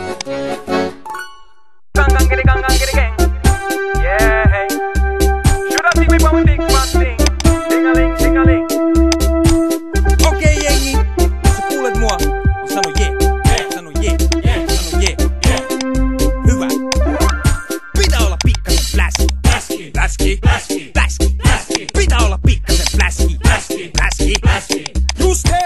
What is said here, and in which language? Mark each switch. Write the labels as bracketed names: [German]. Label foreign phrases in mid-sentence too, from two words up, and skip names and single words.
[English] Gang, gang. Yeah, hey. Should I think we want to think one thing? Ding-a-ling, ding-a-ling. [Finnish] Okei, jengi. Jos sä kuulet mua, niin sano jee. Sano jee. Sano jee. Hyvä. Pitää olla pikkasen fläski. Fläski. Pitää olla pikkasen fläski. Fläski. Just he.